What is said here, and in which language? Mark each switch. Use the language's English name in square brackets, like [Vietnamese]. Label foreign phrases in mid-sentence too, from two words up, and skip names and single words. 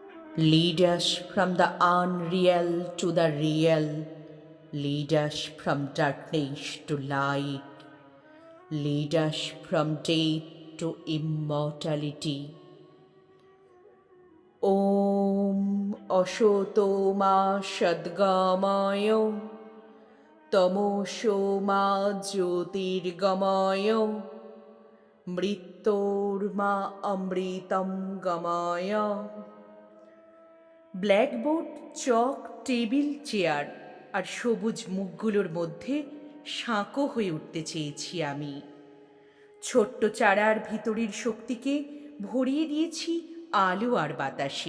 [English] Lead us from the unreal to the real. Lead us from darkness to light. Lead us from death to immortality. [Sanskrit] ॐ असतो मा सद्गमय तमसो मा ज्योतिर्गमय मृत्योर् मा अमृतं गमय। [Bangla] ব্ল্যাকবোর্ড, চক, টেবিল, চেয়ার আর সবুজ মুখগুলোর মধ্যে সাঁকো হয়ে উঠতে চেয়েছি আমি। ছোট্ট চারার ভিতরের শক্তিকে ভরিয়ে দিয়েছি আলো আর বাতাসে।